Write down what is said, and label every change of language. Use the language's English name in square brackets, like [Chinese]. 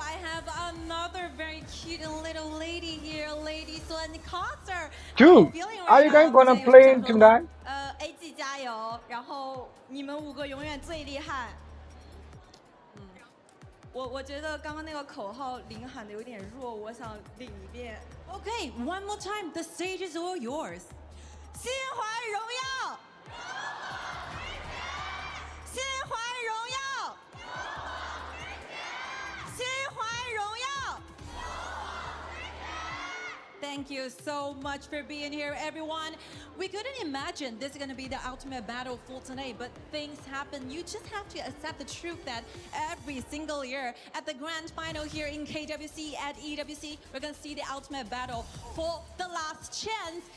[English] I have another very cute little lady here, Lady Lancaster. Dude, are you guys gonna play tonight? [Chinese] AG 加油，然后你们5个永远最厉害。我觉得刚刚那个口号领喊的有点弱，我想领一遍。 [English] Okay, one more time. The stage is all yours. [Chinese] 心怀荣耀，心怀荣耀，心怀荣耀。 [English] Thank you so much for being here, everyone. We couldn't imagine this is going to be the ultimate battle for tonight, but things happen. You just have to accept the truth that every single year at the grand final here in KWC at EWC, we're going to see the ultimate battle for the last chance.